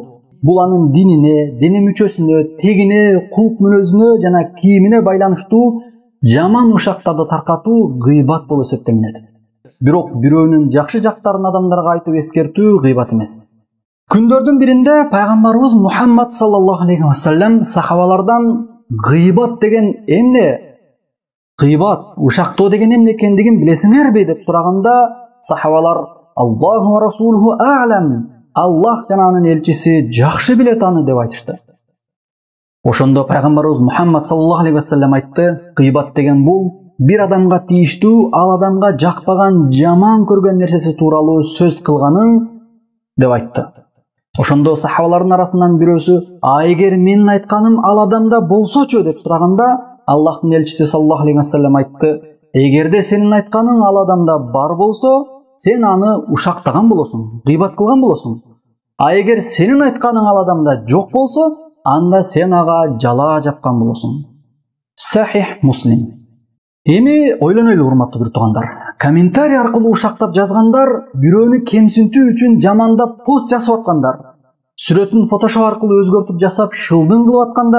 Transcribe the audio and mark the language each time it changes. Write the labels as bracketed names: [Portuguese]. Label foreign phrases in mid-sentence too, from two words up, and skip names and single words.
[Kyrgyz] Бул анын динине, дене мүчөсүнө, тегине, кулк мүнөзүнө жана кийимине байланыштуу жаман ушактарды таркатуу гыйбат болуп эсептелинет. Бирок бирөөнүн жакшы жактарын адамдарга айтып эскертүү гыйбат эмес. Күндөрдүн биринде пайгамбарыбыз Мухаммад [Arabic] صلى الله عليه وسلم [Kyrgyz] сахабалардан гыйбат деген эмне? Гыйбат, ушактоо деген эмне экендигин билесиңерби деп сураганда, сахабалар [Arabic] الله ورسوله أعلم. [Kyrgyz] Аллах жана анын элчиси жакшы билет аны деп айтышты. Ошондо пайгамбарыбыз Мухаммад [Arabic] صلى الله عليه وسلم [Kyrgyz] айтты: гыйбат деген бул бир адамга тийиштүү, ал адамга жакпаган, жаман көргөн нерсеси тууралуу сөз кылганың деп айтты. Ошондо сахабалардын арасынан бирөөсү: "А эгер менин айтканым ал адамда болсочу?" деп сураганда, Аллахтын элчиси [Arabic] صلى الله عليه وسلم [Kyrgyz] айтты: "Эгерде сенин айтканың ал адамда бар болсо, сен аны ушактаган болосуң, гыйбат кылган болосуң. А эгер сенин айтканың ал адамда жок болсо, анда сен ага жала жапкан болосуң." Сахих Муслим. Эми ойлонойлу урматтуу бир туугандар. Комментарий аркылуу ушактап жазгандар, бирөөнү кемсинтүү үчүн жамандап пост жасап аткандар, сүрөтүн фотошоп аркылуу өзгөртүп жасап шылдың кылып аткандар.